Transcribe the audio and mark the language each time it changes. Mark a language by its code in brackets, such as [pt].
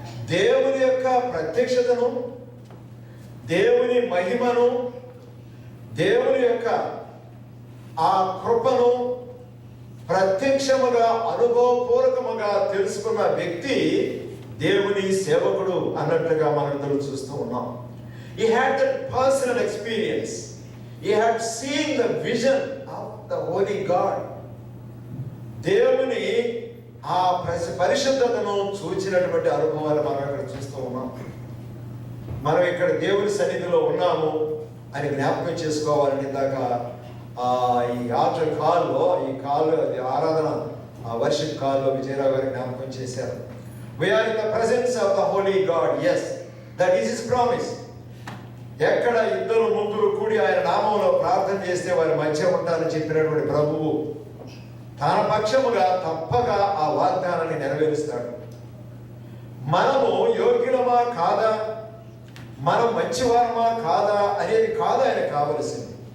[te] దేవుని యొక్క ప్రత్యక్షతను, దేవుని మహిమను, దేవుని యొక్క ఆ కృపను ప్రత్యక్షముగా అనుభవపూర్వకముగా తెలుసుకున్న వ్యక్తి దేవుని సేవకుడు అన్నట్లుగా మనందరూ చూస్తూ ఉన్నాం. [en] He had that personal experience. He had seen the vision of the holy God. [te] దేవుని ఆ పరిశుద్ధతను చూచినటువంటి అనుభవాలు మనం ఇక్కడ చూస్తూ ఉన్నాం. మనం ఇక్కడ దేవుని సన్నిధిలో ఉన్నాము అని జ్ఞాపకం చేసుకోవాలని ఇందాక ఈ ఆల్టర్ కాల్లో, ఈ కాల్ ఆరాధన వర్షిప్ కాల్లో విజయరావు గారు జ్ఞాపకం చేశారు. [en] We are in the presence of the holy God. Yes, that is his promise. [te] ఎక్కడ 2-3 కూడి ఆయన నామంలో ప్రార్థన చేస్తే వారి మధ్య ఉంటారని చెప్పినటువంటి ప్రభువు తన పక్షముగా తప్పక ఆ వాగ్దానాన్ని నెరవేరుస్తాడు. మనము యోగ్యులమా కాదా, మనం మంచివారమా కాదా అనేది కాదు ఆయన కావలసింది.